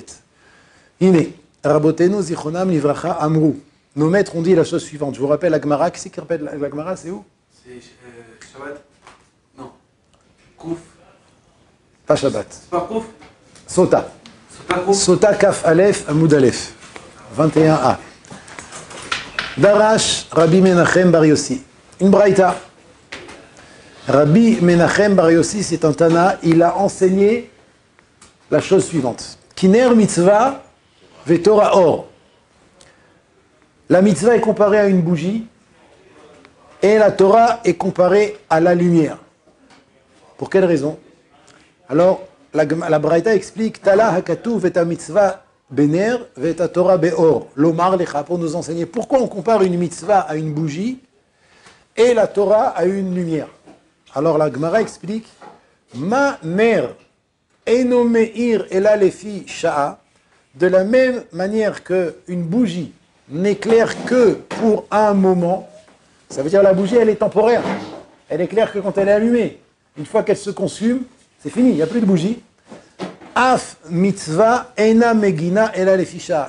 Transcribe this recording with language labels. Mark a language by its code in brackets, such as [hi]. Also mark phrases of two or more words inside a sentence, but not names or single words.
[he] איני, רבותינו זכרונם לברכה אמרו. [fr] Nos maîtres ont dit la chose suivante. Je vous rappelle la Gemara. Qui c'est qui rappelle la Gemara? C'est où? C'est Shabbat. Non. Kouf. Pas Shabbat. C'est pas Kouf. Sota. C'est pas Kouf. [he] סוטה כ״א עמוד א. [fr] 21a. [he] דרש רבי מנחם בר יוסי. [fr] Une braïta. Rabbi Menachem Bar Yossi, c'est un Tana. Il a enseigné la chose suivante. [he] כי נר מצוה ותורה אור. [fr] La mitzvah est comparée à une bougie et la Torah est comparée à la lumière. Pour quelle raison? Alors, la Braïta explique [he] תלה הכתוב ואת מצוה בנר ואת תורה באור. לומר לך, [fr] pour nous enseigner pourquoi on compare une mitzvah à une bougie et la Torah à une lumière. Alors la Gemara explique [he] מה נר אינו מאיר אלא לפי שעה. [fr] De la même manière qu'une bougie n'éclaire que pour un moment, ça veut dire la bougie elle est temporaire, elle éclaire que quand elle est allumée. Une fois qu'elle se consume, c'est fini, il n'y a plus de bougie. [he] אף מצוה אינה מגינה אלא לפי שעה.